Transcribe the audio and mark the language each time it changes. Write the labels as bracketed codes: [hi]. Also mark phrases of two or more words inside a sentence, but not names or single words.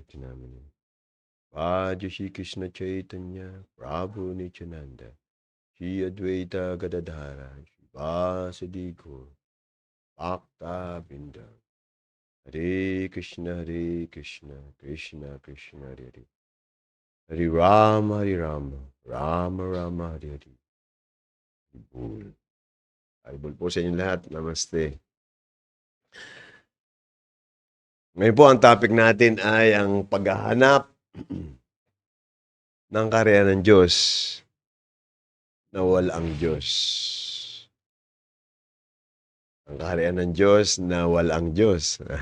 [tl] Chinamani Vaja Shri Krishna Chaitanya Prabhu Nityananda Shri Advaita Gadadhara Shri Vasadi Gaur Bhakta Vrinda Hare Krishna Krishna Krishna Hare Hare Hare Rama Rama Rama Hare Hare Haribol. Haribol po sa inyo lahat. Namaste. Ngayon po ang topic natin ay ang paghahanap ng karya ng Diyos na walang Diyos. Ang kaharian ng Diyos na walang Diyos.